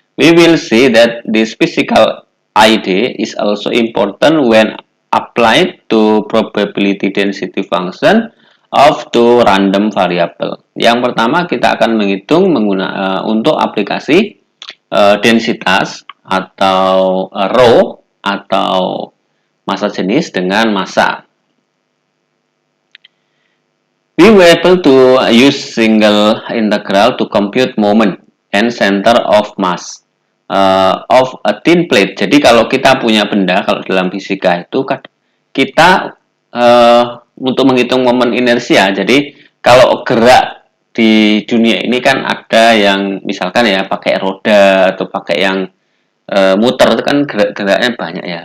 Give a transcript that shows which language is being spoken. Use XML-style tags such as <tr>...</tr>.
<en>We will see that this physical idea is also important when applied to probability density function of two random variable.</en> <id>Yang pertama kita akan menghitung untuk aplikasi densitas atau rho atau massa jenis dengan massa.</id> <en>We were able to use single integral to compute moment and center of mass of a thin plate.</en> <id>Jadi kalau kita punya benda, kalau dalam fisika itu kita untuk menghitung momen inersia. Jadi kalau gerak di dunia ini kan ada yang misalkan ya pakai roda atau pakai yang muter, itu kan geraknya banyak ya.</id>